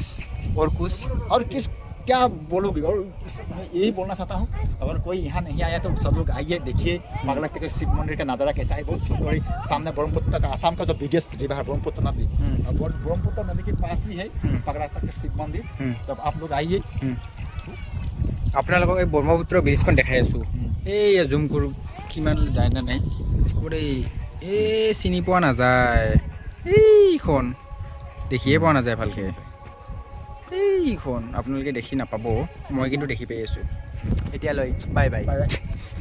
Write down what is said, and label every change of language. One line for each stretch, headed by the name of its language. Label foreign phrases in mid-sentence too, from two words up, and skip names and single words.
Hindi: और क्या बोलोगे और मैं यही बोलना चाहता हूँ अगर कोई यहाँ नहीं आया तो सब लोग आइए देखिए मगलक के शिव मंदिर का नज़ारा कैसा है बहुत सुंदर है सामने ब्रह्मपुत्र का आसाम का जो
English: biggest river
Hindi: है ब्रह्मपुत्र नदी और ब्रह्मपुत्र नदी के पास ही है पगलक के शिव मंदिर तब आप लोग आइए
Assamese: আপোনালোকক এই ব্ৰহ্মপুত্ৰ ব্ৰিজখন দেখাই আছোঁ এই জুম কৰোঁ কিমান যায় নে নাই এই চিনি পোৱা নাযায় এইখন দেখিয়ে পোৱা নাযায় ভালকৈ এইখন আপোনালোকে দেখি নাপাব মই কিন্তু দেখি পাই আছোঁ এতিয়ালৈ
English: bye bye